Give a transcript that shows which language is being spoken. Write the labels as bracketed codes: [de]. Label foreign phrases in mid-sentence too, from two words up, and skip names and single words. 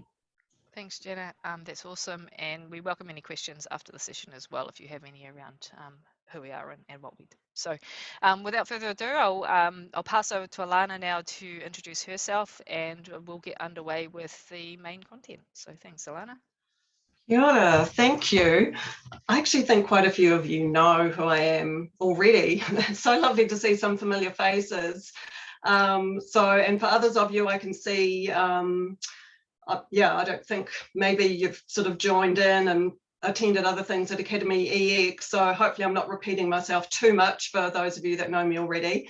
[en] Thanks, Jenna. That's awesome, and we welcome any questions after the session as well if you have any around who we are and what we do. So without further ado, I'll pass over to Alana now to introduce herself, and we'll get underway with the main content. So thanks, Alana. [mi] Kia ora, [en] thank you. I actually think quite a few of you know who I am already. It's so lovely to see some familiar faces. And for others of you, I can see, yeah, I don't think maybe you've sort of joined in and attended other things at Academy EX, so hopefully I'm not repeating myself too much for those of you that know me already.